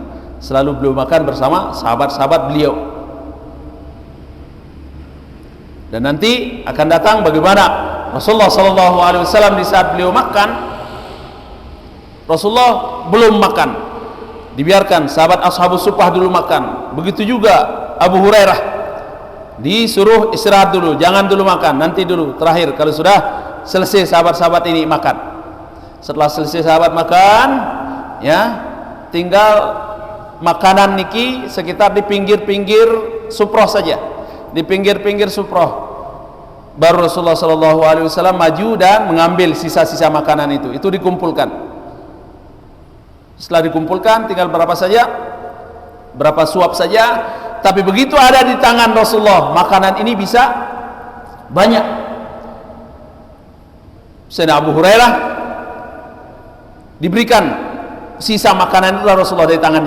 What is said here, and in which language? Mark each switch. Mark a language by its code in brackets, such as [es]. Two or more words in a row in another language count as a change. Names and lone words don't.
[id] Selalu beliau makan bersama sahabat-sahabat beliau. Dan nanti akan datang bagaimana Rasulullah [ar] sallallahu alaihi wasallam [id] di saat beliau makan, Rasulullah belum makan, dibiarkan sahabat ashabus suffah dulu makan. Begitu juga Abu Hurairah disuruh istirahat dulu, jangan dulu makan, nanti dulu terakhir kalau sudah selesai sahabat-sahabat ini makan. Setelah selesai sahabat makan, ya, tinggal makanan niki sekitar di pinggir-pinggir suproh saja, di pinggir-pinggir suproh. Baru Rasulullah [ar] sallallahu alaihi wasallam [id] maju dan mengambil sisa-sisa makanan itu dikumpulkan. Setelah dikumpulkan tinggal berapa saja, berapa suap saja, tapi begitu ada di tangan Rasulullah, makanan ini bisa banyak. Sayyidina Abu Hurairah diberikan sisa makanan itu Rasulullah dari tangannya.